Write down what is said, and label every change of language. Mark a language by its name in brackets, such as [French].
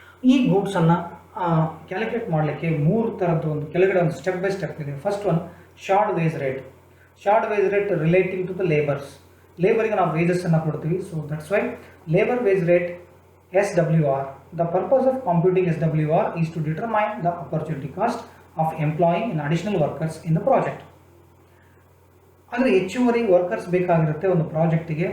[Kannada] ಈ ಗೂಡ್ಸನ್ನು ಕ್ಯಾಲ್ಕುಲೇಟ್ ಮಾಡಲಿಕ್ಕೆ ಮೂರು ಥರದ್ದು ಒಂದು ಕೆಳಗಡೆ ಒಂದು ಸ್ಟೆಪ್ ಬೈ ಸ್ಟೆಪ್ ಇದೆ. [English] first one short wage rate relating to the ಲೇಬರಿಗೆ [Kannada] ನಾವು ವೇಜಸ್ಸನ್ನು ಕೊಡ್ತೀವಿ. [English] So that's why labour wage rate SWR. The purpose of computing SWR is to determine the opportunity cost of employing an additional workers in the project. [Kannada] ಅಂದರೆ ಹೆಚ್ಚುವರಿ workers ಬೇಕಾಗಿರುತ್ತೆ ಒಂದು ಪ್ರಾಜೆಕ್ಟಿಗೆ.